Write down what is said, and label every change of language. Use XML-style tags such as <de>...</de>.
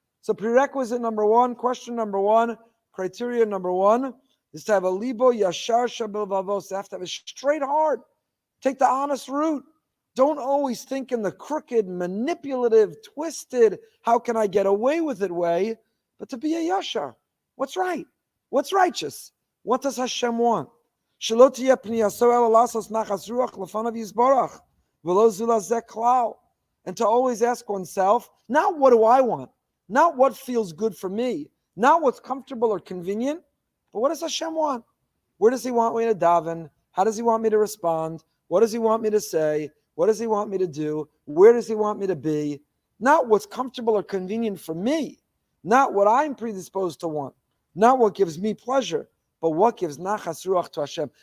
<en>So prerequisite number one, question number one, criteria number one, is to have a</en> <he>libo yashar sebelvavos.</he> <en>You have to have a straight heart. Take the honest route. Don't always think in the crooked, manipulative, twisted, how can I get away with it way, but to be a yashar. What's right? What's righteous? What does Hashem want?</en> <he>Shelo tiyeh pנייתו אלא לעשות נחת רוח לפניו יתברך ולא זולת זה כלל.</he> <en>And to always ask oneself, not what do I want, not what feels good for me, not what's comfortable or convenient, but what does Hashem want? Where does he want me to daven? How does he want me to respond? What does he want me to say? What does he want me to do? Where does he want me to be? Not what's comfortable or convenient for me, not what I'm predisposed to want, not what gives me pleasure, but what gives nachas ruach to Hashem.</en>